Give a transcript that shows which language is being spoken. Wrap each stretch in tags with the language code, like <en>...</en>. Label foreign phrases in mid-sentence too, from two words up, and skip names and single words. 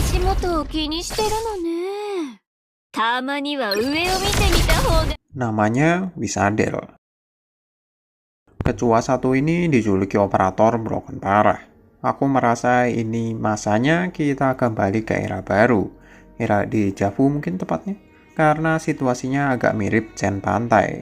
<ja>ことを気にしてるのね。たまには上を見てみた方が。</ja> <id>Namanya Wisadel. Kecoa satu ini dijuluki operator broken parah. Aku merasa ini masanya kita kembali ke era baru. Era dejavu mungkin tepatnya. Karena situasinya agak mirip Chen Pantai.</id>